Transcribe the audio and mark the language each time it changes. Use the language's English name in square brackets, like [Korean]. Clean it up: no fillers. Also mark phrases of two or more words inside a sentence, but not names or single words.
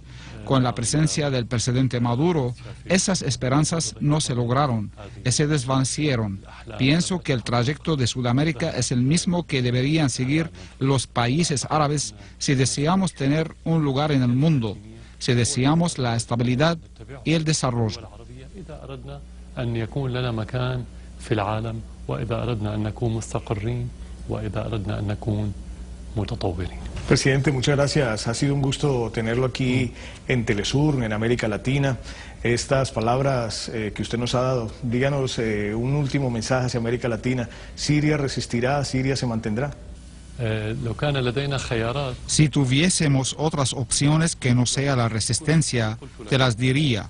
[Spanish] Con la presencia del presidente Maduro, esas esperanzas no se lograron y se desvanecieron. Pienso que el trayecto de Sudamérica es el mismo que deberían seguir los países árabes si deseamos tener un lugar en el mundo, si deseamos la estabilidad y el desarrollo. [Arabic] إذا أردنا أن يكون لنا مكان في العالم وإذا أردنا أن نكون مستقرين وإذا أردنا أن نكون متطورين. [Spanish] Presidente, muchas gracias. Ha sido un gusto tenerlo aquí en Telesur, en América Latina. Estas palabras que usted nos ha dado, díganos un último mensaje hacia América Latina. ¿Siria resistirá? ¿Siria se mantendrá? Si tuviésemos otras opciones que no sea la resistencia, te las diría.